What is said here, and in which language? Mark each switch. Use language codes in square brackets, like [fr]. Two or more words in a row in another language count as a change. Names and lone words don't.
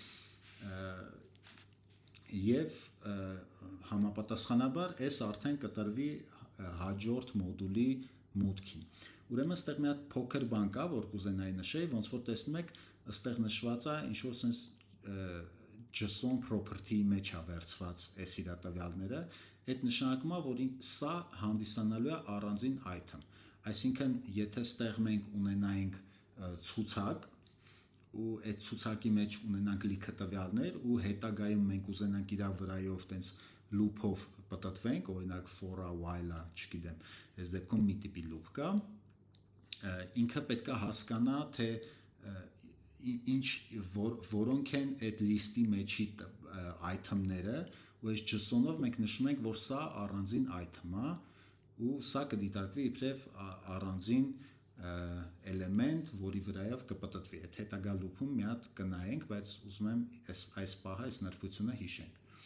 [hy] և համապատասխանաբար այս արդեն կտրվի հաջորդ մոդուլի մուտքին։ Ուրեմն ստեղ մի հատ փոքր բան կա, որ կուզենայի նշեի, ոնց որ տեսնում եք, ըստեղ նշված է ինչ-որ [en] sense JSON property- [hy] ի մեջ է վերցված այս իր տվյալները, այդ նշանակում է, որ սա հանդիսանալու է առանձին item, այսինքն եթե ստեղ մենք ունենայինք ցուցակ, ու այդ ցուցակի մեջ ունենանք լիքը տվյալներ ու հետագայում մենք ուզենանք իր վրայով տենց loop-ով պատտվենք, օրինակ [en] for a while- [hy] ը, չգիտեմ, այս դեպքում մի տիպի loop կա, ինքը պետք է հասկանա, թե որոնք են այդ լիստի մեջի item-ները, ու այս JSON-ով մենք նշում ենք, որ սա առանձին item է, ու սա կդիտարկվի իբրև առանձին էլեմենտ, որի վրայով կպտտվի։ Այդ հետագա loop-ում մի հատ կնայենք, բայց ուզում եմ այս պահը, այս նրբությունը հիշենք։